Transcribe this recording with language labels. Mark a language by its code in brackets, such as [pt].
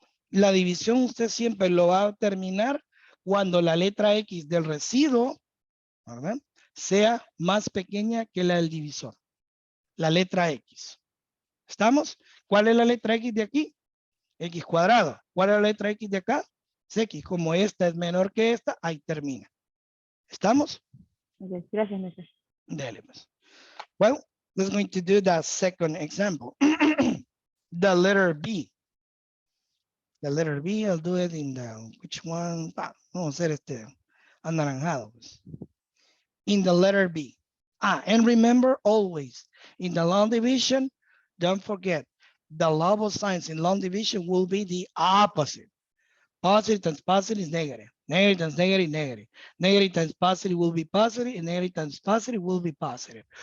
[es] La división usted siempre lo va a terminar cuando la letra X del residuo, ¿verdad?, sea más pequeña que la del divisor. La letra X. ¿Estamos? ¿Cuál es la letra X de aquí? X cuadrado. ¿Cuál es la letra X de acá? Es X. Como esta es menor que esta, ahí termina. ¿Estamos? Ok, gracias, maestra. Dale, pues. [en] Well, let's going to do the second example. The letter B. The letter B, I'll do it in the, which one? [es] Vamos a hacer este anaranjado. [en] Pues. In the letter B. And remember always, in the long division, don't forget, the law of signs in long division will be the opposite. Positive times positive is negative. Negative times negative, negative. Negative times positive will be positive, and negative times positive will be positive.